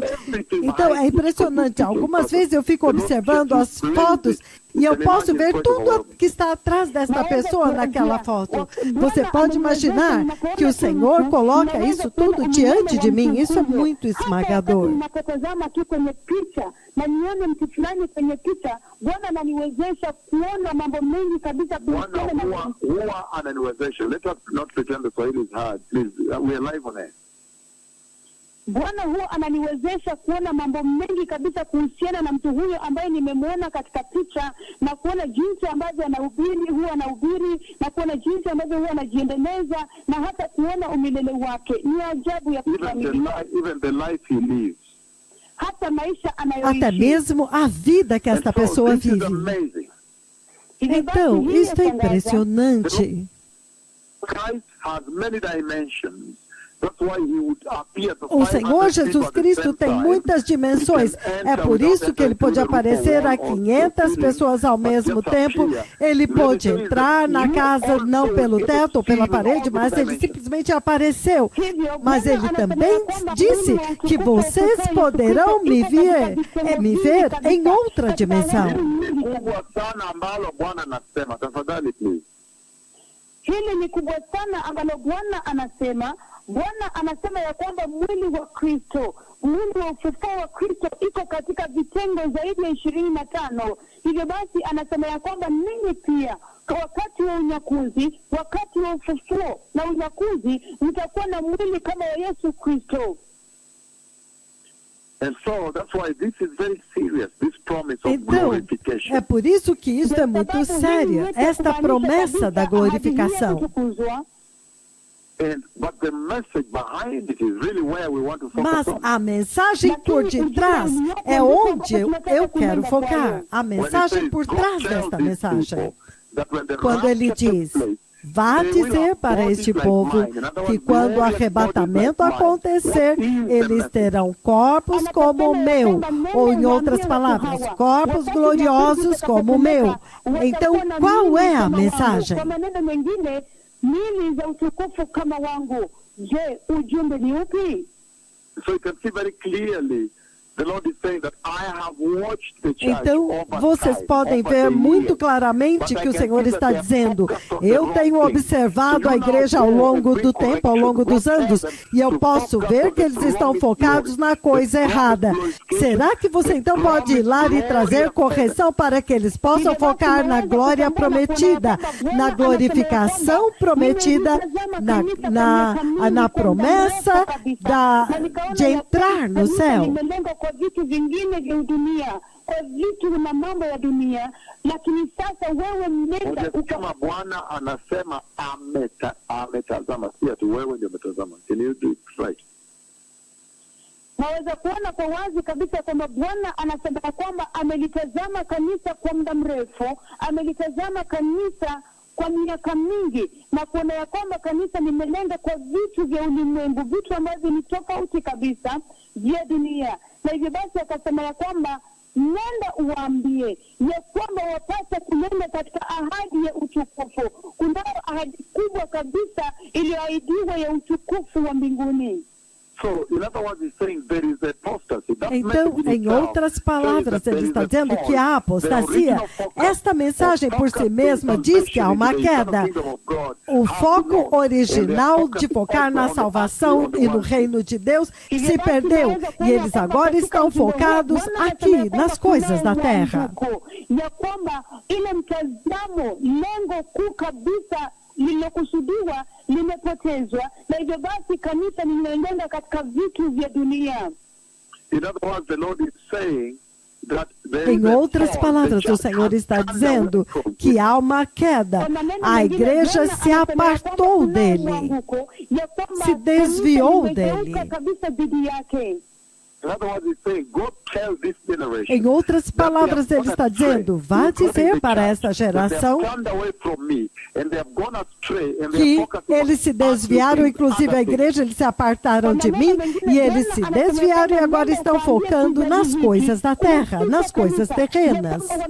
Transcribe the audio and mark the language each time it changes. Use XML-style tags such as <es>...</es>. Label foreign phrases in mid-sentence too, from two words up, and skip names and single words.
<pt>Então é impressionante. Algumas vezes eu fico observando as fotos e eu posso ver tudo que está atrás desta pessoa naquela foto. Você pode imaginar que o Senhor coloca isso tudo diante de mim. Isso é muito esmagador.</pt> <sw>Bwana huwa ananiwezesha kuona mambo mengi kabisa kuhusiana na mtu huyo ambaye nimemwona katika picha, na kuona jinsi ambavyo huwa anahubiri, na kuona jinsi ambavyo huwa anajiendeleza, na hata kuona umilele wake. Ni ajabu ya kufamilia.</sw> <en>Even the life he lives.</en> <sw>Hata maisha anayoishi.</sw> <pt>Até mesmo a vida que esta pessoa vive. Então, isso é impressionante.</pt> <en>Christ has many dimensions.</en> <pt>O Senhor Jesus Cristo tem muitas dimensões. É por isso que ele pode aparecer a 500 pessoas ao mesmo tempo. Ele pode entrar na casa não pelo teto ou pela parede, mas ele simplesmente apareceu. Mas ele também disse que vocês poderão me ver em outra dimensão.</pt> <sw>Hili ni kubwa sana ambalo Bwana anasema. Bwana anasema ya kwamba mwili wa Kristo, mwili wa ufufuo wa Kristo iko katika vitengo zaidi ya 25. Hivyo basi anasema ya kwamba ninyi pia wakati wa unyakuzi, wakati wa ufufuo na unyakuzi, mtakuwa na mwili kama wa Yesu Kristo.</sw> <pt>Então, é por isso que isso é muito sério, esta promessa da glorificação. Mas a mensagem por detrás é onde eu quero focar. A mensagem por trás desta mensagem. Quando ele diz: vá dizer para este povo que quando o arrebatamento acontecer, eles terão corpos como o meu. Ou, em outras palavras, corpos gloriosos como o meu. Então, qual é a mensagem?</pt> <sw>Mili za utukufu kama wangu. Je, ujumbe ni upi?</sw> <en>So you can see very clearly the Lord is saying that I have watched the church.</en> <pt>Então, vocês podem ver muito claramente que o Senhor está dizendo: eu tenho observado a igreja ao longo do tempo, ao longo dos anos, e eu posso ver que eles estão focados na coisa errada. Será que você então pode ir lá e trazer correção para que eles possam focar na glória prometida, na glorificação prometida, na promessa de entrar no céu?</pt> <sw>Kwa vitu vingine vya dunia, kwa vitu na mambo ya dunia, lakini sasa wewe mnenda kama Bwana anasema ametazama, si ati wewe ndio umetazama.</sw> <en>Can you do it right?</en> <sw>Naweza kuona kwa wazi kabisa kwamba Bwana anasema kwamba amelitazama kanisa kwa muda mrefu, amelitazama kanisa kwa miaka mingi, na kuona ya kwamba kanisa limelenga kwa vitu vya ulimwengu, vitu ambavyo ni tofauti kabisa vya dunia. Na hivyo basi akasema ya kwamba nenda uwaambie ya kwamba wapasa kunenda katika ahadi ya utukufu. Kuna ahadi kubwa kabisa iliyoahidiwa ya utukufu wa mbinguni.</sw> <pt>Então, em outras palavras, ele está dizendo que há apostasia. Esta mensagem por si mesma diz que há uma queda. O foco original de focar na salvação e no reino de Deus se perdeu. E eles agora estão focados aqui, nas coisas da terra.</pt> <sw>lililokusudiwa limepotezwa, na hivyo basi kanisa linaendelea katika vitu vya dunia.</sw> <en>In other words, the Lord is saying that</en> <pt>em outras palavras, o Senhor está dizendo que há uma queda. A igreja se apartou dele, se desviou dele. Em outras palavras, ele está dizendo, vá dizer para esta geração que eles se desviaram, inclusive a igreja, eles se apartaram de mim, e eles se desviaram e agora estão focando nas coisas da terra, nas coisas terrenas.</pt>